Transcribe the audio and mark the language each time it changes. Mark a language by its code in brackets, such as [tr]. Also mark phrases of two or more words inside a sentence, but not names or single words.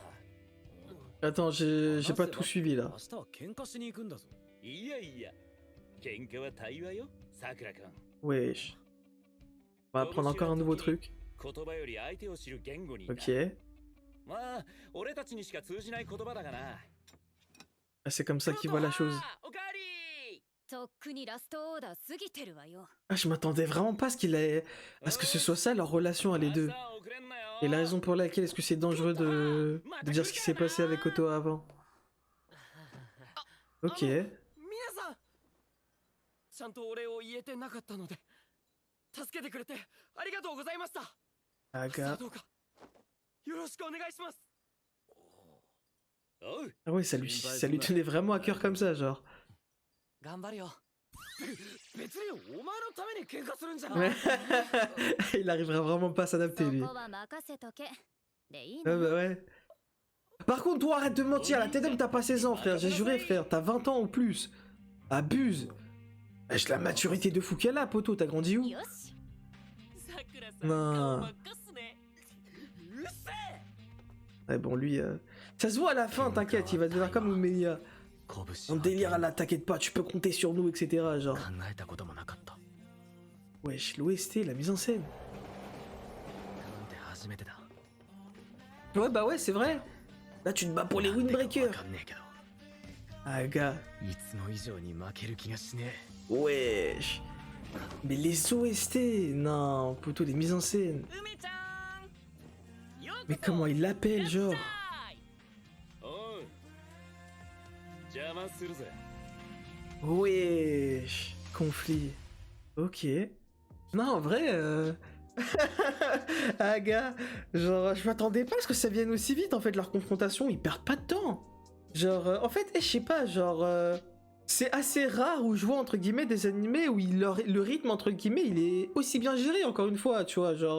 [fr] Attends, j'ai pas tout suivi là. [ja] 明日は喧嘩しに行くんだぞ。いやいや、喧嘩は対話よ、さくらくん。 [fr] Wesh. On va apprendre encore un nouveau truc. [ja] 言葉より相手を知る言語に。 [fr] Ok. [ja] まあ、俺たちにしか通じない言葉だがな。 [fr] Ah, c'est comme ça qu'il voit la chose. [ja] おかわり。とっくにラストオーダー過ぎてるわよ。 [fr] Ah, je m'attendais vraiment pas à ce que ce soit ça leur relation à les deux. Et la raison pour laquelle est-ce que c'est dangereux de dire ce qui s'est passé avec Otto avant. Ok. [ja] 皆さんちゃんとお礼を言えてなかったので助けてくれてありがとうございました。さあ Aga. どうかよろしくお願いします。おう。 [fr] Ah ouais, ça lui tenait vraiment à cœur comme ça, genre. [ja] 頑張るよ。別にお前のために喧嘩するんじゃない [fr] Ouais. Il arrivera vraiment pas à s'adapter [ja] そ [fr] lui. [ja] こは任せとけ。でいい [fr] Ouais, [ja] の？ [fr] bah ouais. Par contre, toi, arrête de mentir, la TDM, t'as pas 16 ans, frère. J'ai juré, frère. T'as 20 ans ou plus. Abuse. Wesh, la maturité de fou qu'elle a, poto. T'as grandi où? [ja] よし。さくらさんなあ顔真っ赤っすね。うっせえ [fr] Ouais, bon, lui, ça se voit à la fin, t'inquiète. Il va devenir comme Umeya. [ja] 拳 [fr] On délire à la, t'inquiète pas, tu peux compter sur nous, etc. Genre. [ja] 考えたこともなかった。 [fr] Wesh, l'OST, la mise en scène. [ja] なんて初めてだ。 [fr] Ouais, bah ouais, c'est vrai. Là, tu te bats pour les windbreakers. [ja] わかんねえけど、 [fr] Ah, gars. [ja] いつも以上に負ける気がしね [fr] Wesh. Mais les OST, non, plutôt les mises en scène. [ja] 梅ちゃんようこそ [fr] Mais comment il l'appelle, genre? [ja] おう。邪魔するぜ。 [fr] Wesh. Conflit. Ok. Non, en vrai, ah, gars, genre, je m'attendais pas à ce que ça vienne aussi vite, en fait, leur confrontation. Ils perdent pas de temps. Genre, en fait, je sais pas, genre... c'est assez rare où je vois, entre guillemets, des animés où le rythme, entre guillemets, il est aussi bien géré, encore une fois, tu vois, genre...